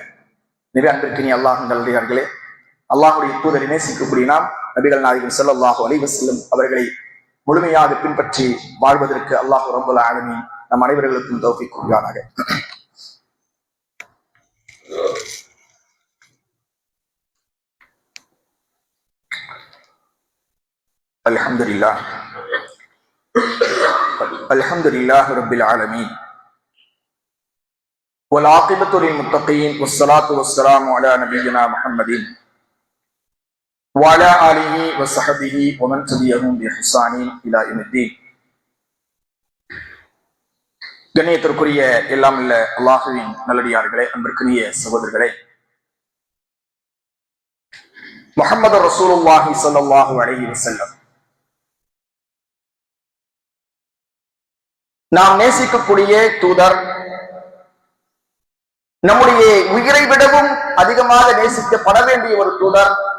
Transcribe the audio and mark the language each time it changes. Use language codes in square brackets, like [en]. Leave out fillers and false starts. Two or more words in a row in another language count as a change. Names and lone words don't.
[ta] நபி அன்பிற்கினி அல்லாஹ்வின் நல்லடியார்களே, அல்லாஹ்வுடைய தூதரை நேசிக்கக்கூடிய நாம் நபிகள் நாயகம் [ar] صلى الله عليه وسلم [ta] அவர்களை முழுமையாக பின்பற்றி வாழ்வதற்கு அல்லாஹ் [ar] رب العالمين [ta] நம் அனைவர்களுக்கும் தௌஃபீக் கூறுவானாக. [ar] الحمد لله الحمد لله رب العالمين والعاقبة للمتقين والصلاة والسلام على نبينا محمد وعلى آله وصحبه ومن تبعهم بإحسان إلى يوم الدين. [ta] கண்ணியத்திற்குரிய எல்லாம் இல்ல அல்லாஹ்வின் நல்லடியார்களே, அன்பிற்குரிய சகோதரர்களே, முஹம்மது [ar] رسول الله صلى الله عليه وسلم [ta] நாம் நேசிக்கக்கூடிய தூதர், நம்முடைய உயிரை விடவும் அதிகமாக நேசிக்கப்பட வேண்டிய ஒரு தூதர்.